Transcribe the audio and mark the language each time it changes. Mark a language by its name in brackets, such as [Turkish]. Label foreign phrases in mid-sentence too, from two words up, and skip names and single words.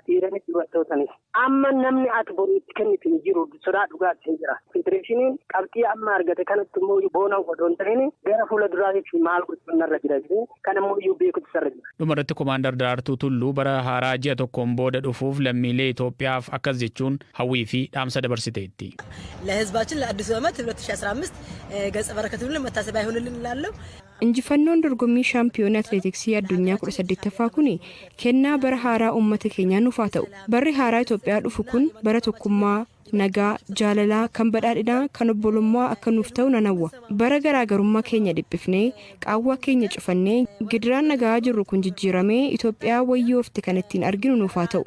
[Oromo] Dhiiranis dubartootanis. Amma namni ati boriitti kennitu hin jiru sodaa dhugaatti hin jira. Federeeshiniin qabxii amma argate kanatti immoo boona odoo hin ta'in gara fuula duraatti maal gochuun irra jira kan immoo beekutu irra jira. Dhumarratti Komaandar Daraartuu Tulluu bara haaraa ji'a tokkoon booda dhufuuf lammiilee Itoophiyaaf akkas jechuun hawwii fi dhaamsa dabarsiteetti. [Amharic] ለህዝባችን ለአዲሱ ዓመት 2015 ገጸ በረከቱን መታሰቢያ ይሁንልን እላለሁ። [Oromo] Injifannoon dorgommii shaampiyoonaa atileetiksii addunyaa 18ffaa kun kennaa bara haaraa uummata keenyaa nuuf haa ta'u. Barri haaraa Itoophiyaa dhufu kun bara tokkummaa, nagaa, jaalalaa, kan badhaadhinaa, kan obbolummaa akka nuuf ta'u nan hawwa. Bara garaagarummaa keenya dhiphifnee, qaawwaa keenya cufannee, gidiraan nagaa jirru kun jijjiiramee Itoophiyaa wayyoofte kan ittiin arginu nuuf haa ta'u.